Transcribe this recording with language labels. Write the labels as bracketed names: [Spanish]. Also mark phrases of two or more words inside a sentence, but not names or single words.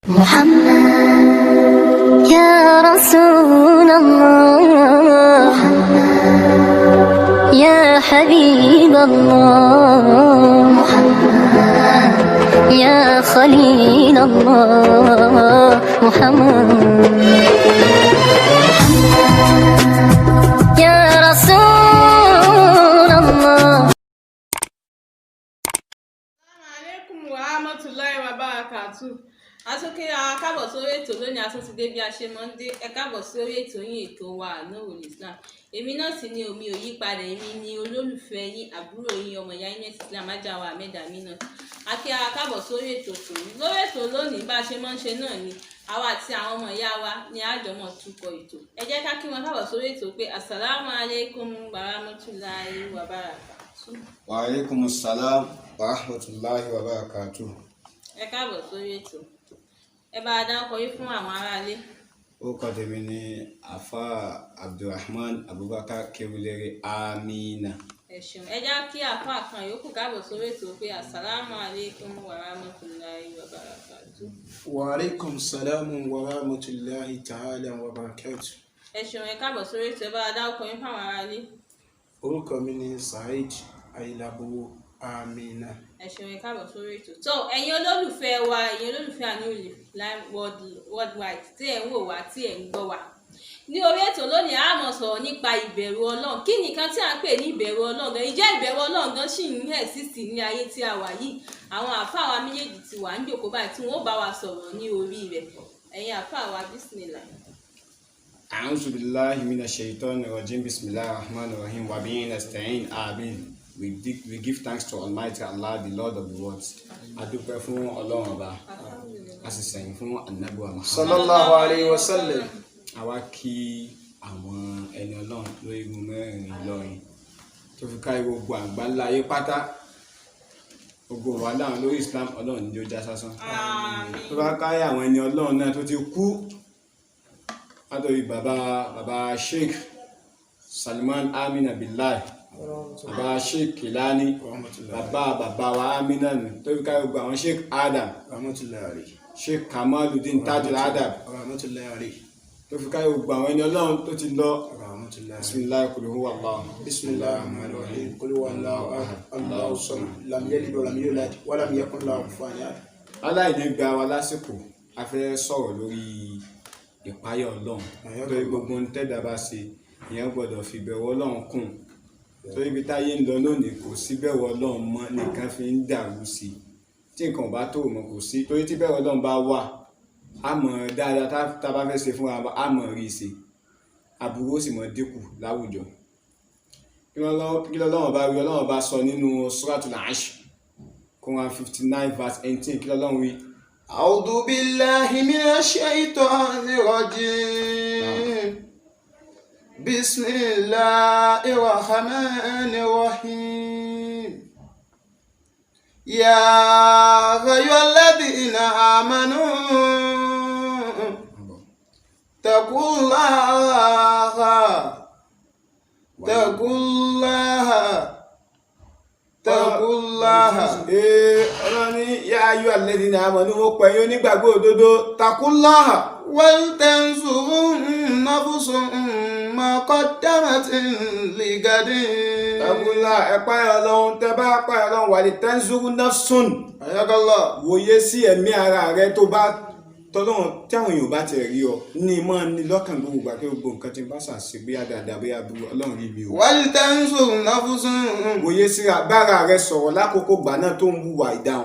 [Arabic] محمد يا رسول الله، محمد يا حبيب الله، محمد يا خليل الله، محمد يا رسول الله. عليكم ورحمة الله وبركاته. [Yoruba] Asókè káàbọ̀ sórí ètò lónìí asótidé bí a ṣe mọ́ ń dé ẹ káàbọ̀ sórí ètò yín ètò wa Nurul Islam. Èmi náà sì ni omi ò yí padà, èmi ni olólùfẹ́ yín àbúrò yín ọmọ ìyá yín ẹ̀sìn Islam Ajáwa Ahmed Aminat. Akí ara káàbọ̀ sórí ètò tòní. Lórí ètò lónìí bá a ṣe mọ́ ń ṣe náà ni àwa àti àwọn ọmọ ìyá wa ni àjọmọ̀ túkọ̀ ètò. Ẹ jẹ́ ká kí wọn káàbọ̀ sórí ètò pé [Arabic] السلام عليكم ورحمة الله وبركاته. وعليكم السلام ورحمة الله وبركاته. [Yoruba] Ẹ káàbọ̀ sórí ètò. Ẹ bá a dákọ yín fún àwọn aráalé. Orúkọ tèmi ni Afa Abdulrahman Abubakar Kewulere Amina. Ẹ ṣeun. Ẹ já kí àfáà kan yòókù káàbọ̀ sórí ètò pé [Arabic] السلام عليكم ورحمة الله وبركاته. وعليكم السلام ورحمة الله تعالى وبركاته. [Yoruba] Ẹ ṣeun. Ẹ káàbọ̀ sórí ètò. Ẹ bá a dákọ yín fún àwọn aráalé. Orúkọ mi ni Saheed Ayilabo Amina. Ẹ ṣeun. Ẹ káàbọ̀ sórí ètò. So ẹ̀yin olólùfẹ́ wa, ẹ̀yin olólùfẹ́ Nurul Islam worldwide tí ẹ̀ ń wò wá, tí ẹ̀ ń gbọ́ wá. Ní orí ètò lónìí a máa sọ̀rọ̀ nípa ìbẹ̀rù Ọlọ́run. Kí nìkan tí à ń pè ní ìbẹ̀rù Ọlọ́run gan? Ìjẹ́ ìbẹ̀rù Ọlọ́run gan ṣì ń exist ní ayé tí a wà yìí? Àwọn àfáà wa méjèèjì ti wà ń jòkó báyìí tí wọ́n bá wa sọ̀rọ̀ ní orí rẹ̀. Ẹ̀yin àfáà wa bismillah. [Arabic] أعوذ بالله من الشيطان الرجيم بسم الله الرحمن الرحيم. وبه نستعين آمين. [English] We give thanks to Almighty Allah, the Lord of the worlds. [Yoruba] A dúpẹ́ fún Ọlọ́run Ọba. A sì sẹ̀yìn fún Ànábì wa Muhammad. [Arabic] صلى الله عليه وسلم. [Yoruba] A wá kí àwọn ẹni Ọlọ́run lórí igun mẹ́rin Ìlọrin tó fi ká gbogbo àgbáńlá ayé pátá. Gbogbo wa láwọn lórí Islam Ọlọ́run ní ó já sásán. Tó bá káyé àwọn ẹni Ọlọ́run náà tó ti kú látọ̀rí bàbá Sheikh Salman Amina Billahi, bàbá Sheikh Kilani, bàbá wa Amina nù tó fi ká gbogbo àwọn Sheikh Adam, Sheikh Kamaluddin Tajul Adab tó fi ká gbogbo àwọn ẹni Ọlọ́run tó ti lọ. [Arabic] بسم الله قل هو الله. بسم الله الرحمن الرحيم قل هو الله أحد الله الصمد لم يلد ولم يولد ولم يكن له كفوا أحد. [Yoruba] Aláìní gba wa lásìkò a fẹ́ sọ̀rọ̀ lórí ìpáyà Ọlọ́run. Torí gbogbo ń tẹ́dà bá ṣe ìyẹn gbọ́dọ̀ fi bẹ̀rù Ọlọ́run kún. Torí ibi táyé ń lọ lónìí kò sí bẹ̀rù Ọlọ́run mọ́, nìkan fi ń dàrú sí i. Tí nǹkan bá tó mọ́ kò sí. Torí tí bẹ̀rù Ọlọ́run bá wà, a mọ̀ dáadáa tá a bá fẹ́ ṣe fúnra wa, a mọ̀ rí i ṣe. Aburú ó sì mọ̀ dínkù láwùjọ. Kí l'Ọlọ́run bá wí? Ọlọ́run bá sọ nínú Suratul Ashr, Quran 59 verse 18. Kí l'Ọlọ́run wí? [Arabic] أعوذ بالله من الشيطان الرجيم. بسم الله الرحمن الرحيم. يا أيها الذين آمنوا اتقوا الله [Yoruba] Ọlọ́run ní [Arabic] يا أيها الذين آمنوا [Yoruba] ó pẹ̀yìn onígbàgbọ́ òdodo taqullaha [Arabic] ولتنظر نفس ما قدمت لغد. [Yoruba] taqullaha ẹ̀páyà Ọlọ́run. Tẹ́ bá páyà Ọlọ́run wà lè [Arabic] تنظر نفس. [Yoruba] Ayakallah. Wòye sí ẹ̀mí ara rẹ tó bá tọ́lọ́run tí àwọn èèyàn bá ti rí ọ ní mọ́ ní lọ́kàn gbogbo gbà pé gbogbo nǹkan tí ń bá ṣàṣe bí àdàdà bí aburú Ọlọ́run rí mi o. [Arabic] ولتنظر نفس [Yoruba] Wòye sí agbára rẹ sọ̀rọ̀ lákòókò gbà náà tó ń wùwà ìdáhùn.